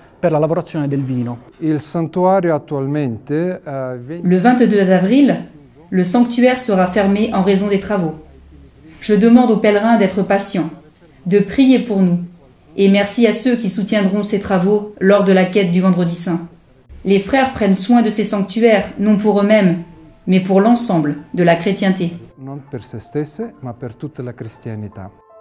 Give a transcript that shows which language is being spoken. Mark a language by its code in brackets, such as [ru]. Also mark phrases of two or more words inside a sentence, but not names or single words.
[fr] Le 22 avril, le sanctuaire sera fermé en raison des travaux. Je demande aux pèlerins d'être patients, de prier pour nous, et merci à ceux qui soutiendront ces travaux lors de la quête du Vendredi Saint. Les frères prennent soin de ces sanctuaires, non pour eux-mêmes, mais pour l'ensemble de la chrétienté. [it] Non per se stesse, ma per tutta la cristianità.